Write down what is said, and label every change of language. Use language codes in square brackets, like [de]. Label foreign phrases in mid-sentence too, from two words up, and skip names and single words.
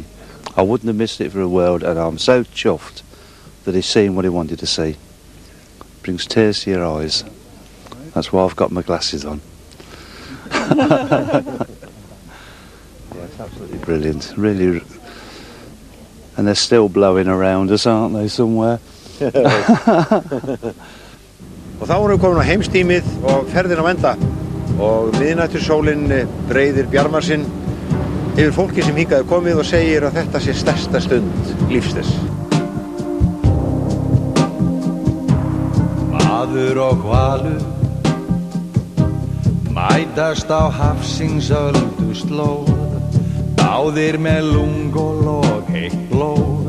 [en] I wouldn't have missed it for a world, and I'm so chuffed that he's seen what he wanted to see. Brings tears to your eyes. That's why I've got my glasses on. Yeah, it's absolutely brilliant, really, and they're still blowing around us, aren't they, somewhere? [is] Og þá erum við komin á heimstímið og ferðin á enda og miðnætursólin breiðir bjarmar sinn yfir fólki sem hingað komið og segir að þetta sé stærsta stund lífs þess. Maður og hvalur mætast á hafsins öldu slóð, báðir með lungol og heitt blóð.